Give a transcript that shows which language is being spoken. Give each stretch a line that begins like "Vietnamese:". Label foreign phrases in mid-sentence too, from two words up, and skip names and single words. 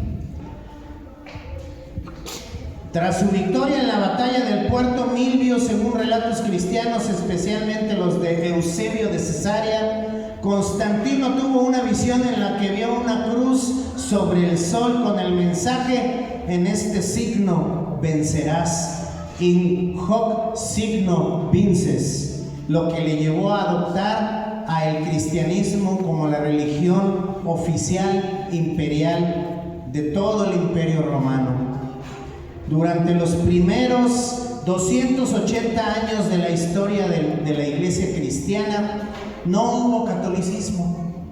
Spanish: tras su victoria en la batalla del Puerto Milvio, según relatos cristianos, especialmente los de Eusebio de Cesarea, Constantino tuvo una visión en la que vio una cruz sobre el sol con el mensaje: en este signo vencerás.
Latin: In hoc signo vinces,
Spanish: lo que le llevó a adoptar al cristianismo como la religión oficial imperial de todo el imperio romano. Durante los primeros 280 años de la historia de la iglesia cristiana no hubo catolicismo.